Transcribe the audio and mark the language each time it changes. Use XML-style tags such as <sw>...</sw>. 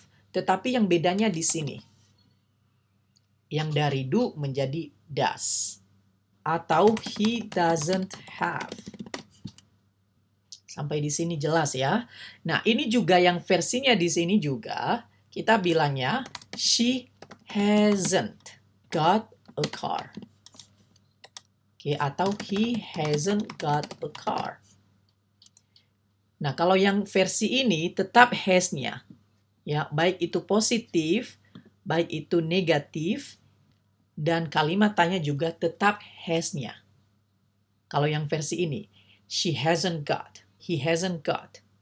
<id>Tetapi yang bedanya di sini. Yang dari do menjadi does. Atau</id> <en>he doesn't have.</en> <id>Sampai di sini jelas ya. Nah, ini juga yang versinya di sini juga kita bilangnya</id> <en>she hasn't got a car.</en> <id>Oke, atau</id> <en>he hasn't got a car.</en> <id>Nah, kalau yang versi ini tetap has-nya. Ya, baik itu positif, baik itu negatif, dan kalimat tanya juga tetap has-nya. Kalau yang versi ini,</id> <en>she hasn't got. He hasn't got.</en>